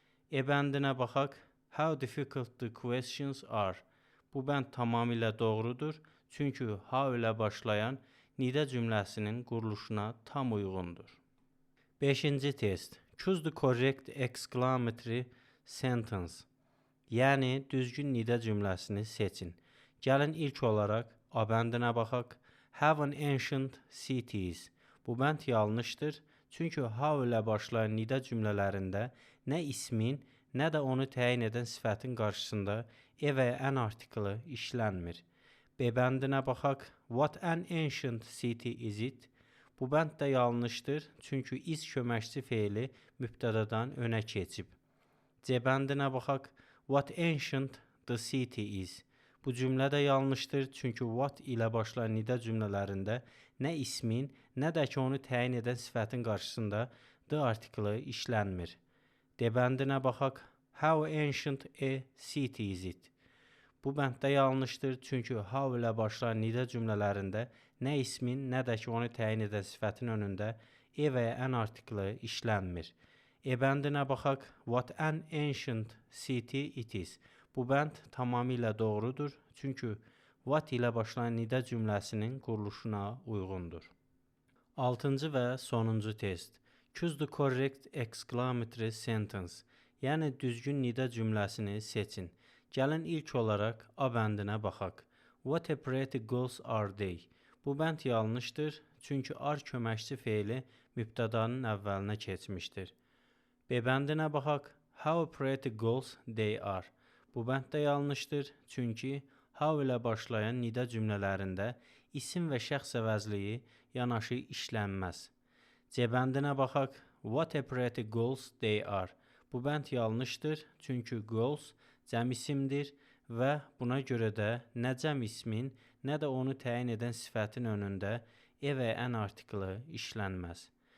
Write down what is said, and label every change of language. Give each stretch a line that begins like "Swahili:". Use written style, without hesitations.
Azerbaijani: E bəndinə baxaq.
English: How difficult the questions are.
Azerbaijani: Bu bənd tamamilə doğrudur. Çünki how ilə başlayan nida cümləsinin quruluşuna tam uyğundur. Beşinci test.
English: Choose the correct exclamatory sentence.
Azerbaijani: Yəni düzgün nida cümləsini seçin. Gəlin ilk olaraq A bəndinə baxaq.
English: Have an ancient cities.
Azerbaijani: Bu bənd yanlışdır. Çünki how ilə başlayan nida cümlələrində nə ismin, nə də onu təyin edən sifətin qarşısında və an artiklı işlənmir. B bəndinə baxaq.
English: What an ancient city is it?
Azerbaijani: Bu bənd də yanlışdır. Çünki is köməkçi feili mübtədadan önə keçib. C bəndinə baxaq.
English: What ancient the city is.
Azerbaijani: Bu cümlə də yanlışdır. Çünki what ilə başlayan nida cümlələrində nə ismin, nə də ki onu təyin edən sifətin qarşısında the artiklı işlənmir. D bəndinə baxaq.
English: How ancient a city is it?
Azerbaijani: Bu bənd də yanlışdır. Çünki how ilə başlayan nida cümlələrində nə ismin, nə də ki onu təyin edən sifətin önündə və an artiklı işlənmir. E bəndinə baxaq.
English: What an ancient city it is.
Azerbaijani: Bu bənd tamamilə doğrudur. Çünki what ilə başlayan nida cümləsinin quruluşuna uyğundur. Altıncı və sonuncu test.
English: Choose the correct exclamatory sentence.
Azerbaijani: Yəni düzgün nida cümləsini seçin. Gəlin ilk olaraq A bəndinə baxaq.
English: What a pretty girls are they.
Azerbaijani: Bu bənd yanlışdır. Çünki are köməkçi feili mübtədanın əvvəlinə keçmişdir. B bəndinə baxaq.
English: How pretty girls they are.
Azerbaijani: Bu bənd də yanlışdır. Çünki how ilə başlayan nida cümlələrində isim və şəxs əvəzliyi yanaşı işlənməz. C bəndinə baxaq.
English: What a pretty girls they are.
Azerbaijani: Bu bənd yanlışdır. Çünki girls cəm isimdir və buna görə də nə cəm ismin, nə də onu təyin edən sifətin önündə və an artiklı işlənməz.